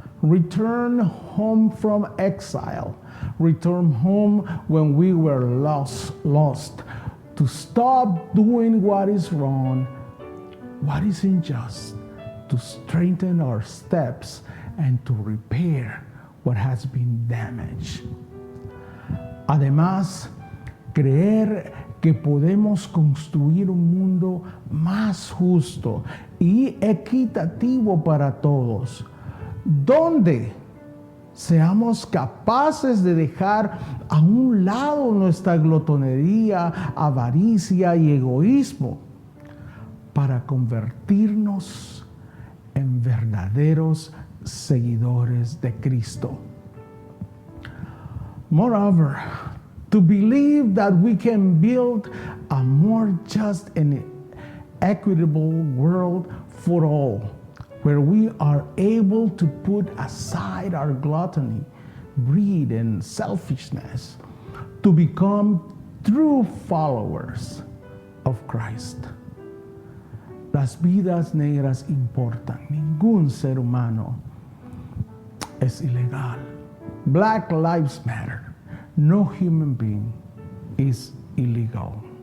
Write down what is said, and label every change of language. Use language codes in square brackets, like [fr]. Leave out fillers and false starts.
[en] Return home from exile. Return home when we were lost. To stop doing what is wrong, what is unjust, to strengthen our steps and to repair what has been damaged. [es] Además, creer que podemos construir un mundo más justo y equitativo para todos, donde seamos capaces de dejar a un lado nuestra glotonería, avaricia y egoísmo para convertirnos en verdaderos seguidores de Cristo. [en] Moreover, to believe that we can build a more just and equitable world for all, where we are able to put aside our gluttony, greed, and selfishness to become true followers of Christ. [es] Las vidas negras importan. Ningún ser humano es ilegal. [en] Black lives matter. No human being is illegal.